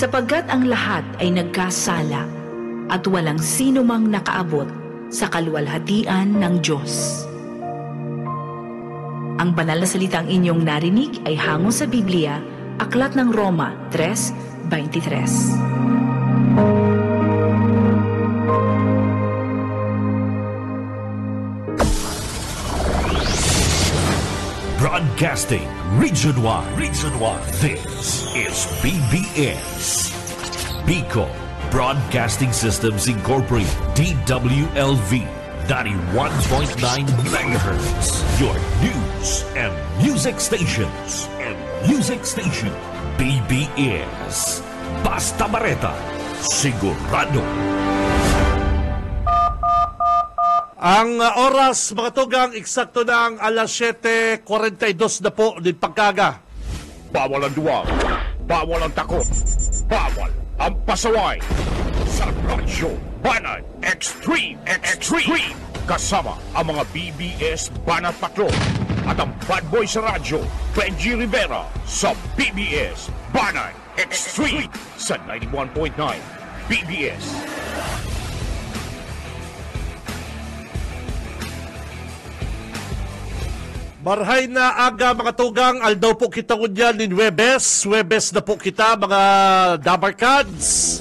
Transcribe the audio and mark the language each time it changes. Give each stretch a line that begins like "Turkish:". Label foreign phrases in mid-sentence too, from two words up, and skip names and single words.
Filipino: sapagkat ang lahat ay nagkasala at walang sino mang nakaabot sa kaluwalhatian ng Diyos. Ang banal na salitang inyong narinig ay hango sa Biblia, Aklat ng Roma 3:23.
English: Broadcasting Region 1. This is BBS. Bicol Broadcasting Systems Incorporated. DWLV 91.9 MHz. Your news and music stations.
Bikol: BBS. Basta Bareta. Sigurado. Ang oras, mga tugang, eksakto na ang alas 7:42 na po din pagkaga.
Filipino: Bawal ang duwag, bawal ang takot, bawal ang pasaway. Sa Radyo Banat Extreme. Kasama ang mga BBS Banat Patrol at ang
English: bad boy
Filipino: sa radyo, Benji Rivera sa BBS Banat Extreme sa 91.9 BBS.
Bikol: Marhay na aga, mga tugang, aldaw po kita ko dyan in Webes na po kita, mga Dabarkads.